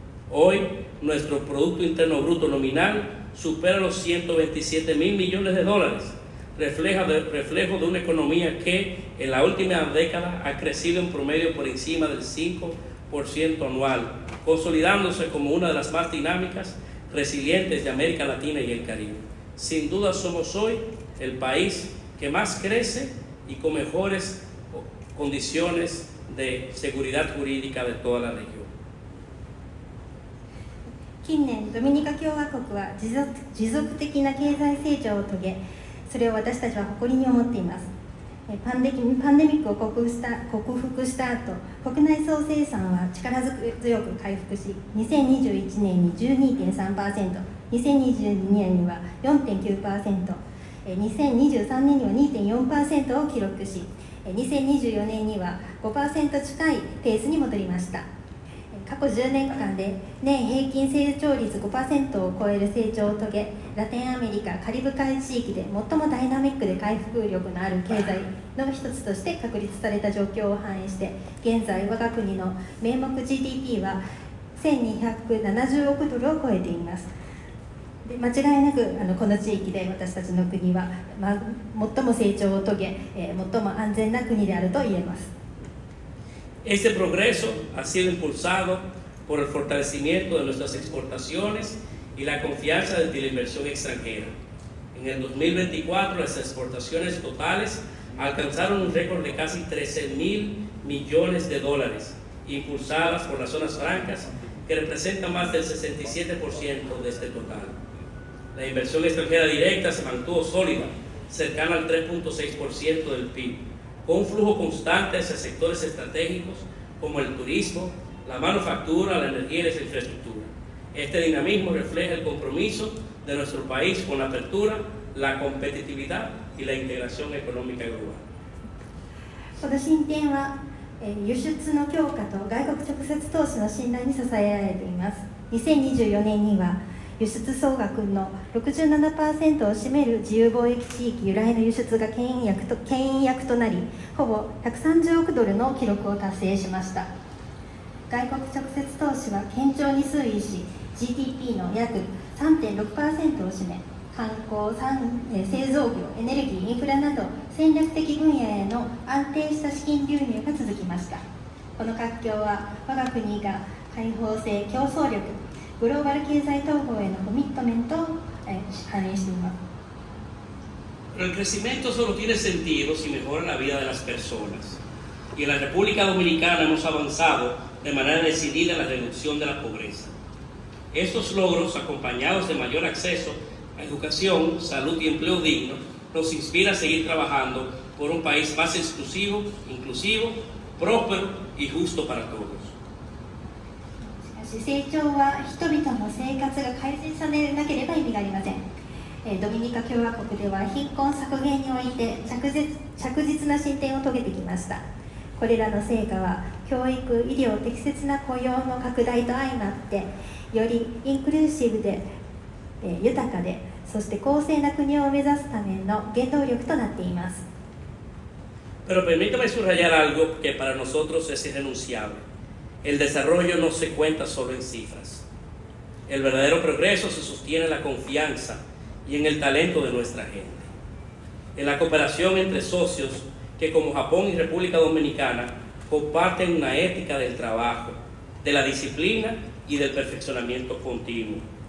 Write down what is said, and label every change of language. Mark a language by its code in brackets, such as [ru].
[es] Hoy, nuestro Producto Interno Bruto nominal supera los 127,000 millones de dólares, reflejo de una economía que en la última década ha crecido en promedio por encima del 5% anual, consolidándose como una de las más dinámicas, resilientes de América Latina y el Caribe. Sin duda somos hoy el país que más crece y con mejores condiciones de seguridad jurídica de toda la región. [ja] 近年、ドミニカ共和国は持続的な経済成長を遂げ、それを私たちは誇りに思っています。パンデミックを克服した後、国内総生産は力強く回復し、2021年に 12.3%、2022年には 4.9%、2023年には 2.4% を記録し、2024年には 5% 近いペースに戻りました。過去10年間で年平均成長率 5% を超える成長を遂げ、ラテンアメリカ・カリブ海地域で最もダイナミックで回復力のある経済の一つとして確立された状況を反映して、現在我が国の名目 GDP は1270億ドルを超えています。で、間違いなくこの地域で私たちの国は、最も成長を遂げ、最も安全な国であると言えます。 [es] Este progreso ha sido impulsado por el fortalecimiento de nuestras exportaciones y la confianza de la inversión extranjera. En el 2024, las exportaciones totales alcanzaron un récord de casi 13,000 millones de dólares, impulsadas por las zonas francas, que representan más del 67% de este total. La inversión extranjera directa se mantuvo sólida, cercana al 3.6% del PIB, con un flujo constante hacia sectores estratégicos como el turismo, la manufactura, la energía y la infraestructura. Este dinamismo refleja el compromiso de nuestro país con la apertura, la competitividad y la integración económica global. [ja] この進展は、輸出の強化と外国直接投資の信頼に支えられています。 2024年には輸出総額の 67% を占める自由貿易地域由来の輸出が牽引役となり、ほぼ130億ドルの記録を達成しました。外国直接投資は堅調に推移し、 GDP の約 3.6% を占め、観光、製造業、エネルギー、インフラなど戦略的分野への安定した資金流入が続きました。この活況は我が国が開放性、競争力、グローバル経済統合へのコミットメントを反映しています。 [es] Pero el crecimiento solo tiene sentido si mejora la vida de las personas. Y en la República Dominicana hemos avanzado de manera decidida en la reducción de la pobreza. Estos logros, acompañados de mayor acceso a educación, salud y empleo digno, nos inspira a seguir trabajando por un país más inclusivo, próspero y justo para todos. [ja] 成長は人々の生活が改善されなければ意味がありません。ドミニカ共和国では貧困削減において着実な進展を遂げてきました。これらの成果は教育、医療、適切な雇用の拡大と相まってよりインクルーシブで、豊かでそして公正な国を目指すための原動力となっています。 [es] Pero permítame subrayar algo que para nosotros es irrenunciable. El desarrollo no se cuenta solo en cifras. El verdadero progreso se sostiene en la confianza y en el talento de nuestra gente, en la cooperación entre socios que como Japón y República Dominicana comparten una ética del trabajo, de la disciplina y del perfeccionamiento continuo.